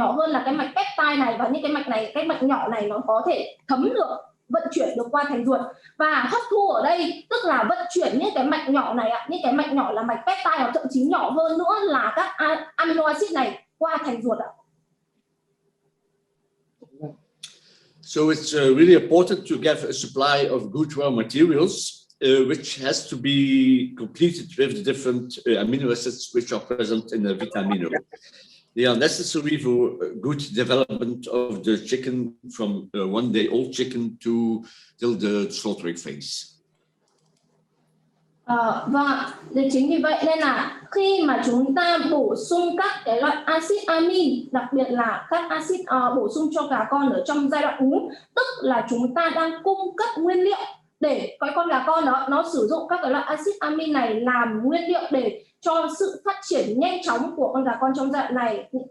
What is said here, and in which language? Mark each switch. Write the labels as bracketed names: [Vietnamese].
[Vietnamese] Là cái mạch peptide này, và những cái mạch này, cái mạch nhỏ này nó có thể thấm được, vận chuyển được qua thành ruột. Và hấp thu ở đây tức là vận chuyển những cái mạch nhỏ này ạ, những cái mạch nhỏ là mạch peptide, hoặc thậm chí nhỏ hơn nữa là các amino acid này qua thành ruột ạ. [English] So it's really important to get a supply of good raw materials, which has to be completed with the different amino acids which are present in the vitamino. They are necessary for good development of the chicken from 1 day old chicken till the slaughtering phase. [Vietnamese] Vâng ạ, để chính vì vậy nên là khi mà chúng ta bổ sung các cái loại axit amin, đặc biệt là các axit bổ sung cho gà con ở trong giai đoạn úng, tức là chúng ta đang cung cấp nguyên liệu để cái con gà con đó nó sử dụng các cái loại axit amin này làm nguyên liệu để cho sự phát triển nhanh chóng của con gà con trong giai đoạn này.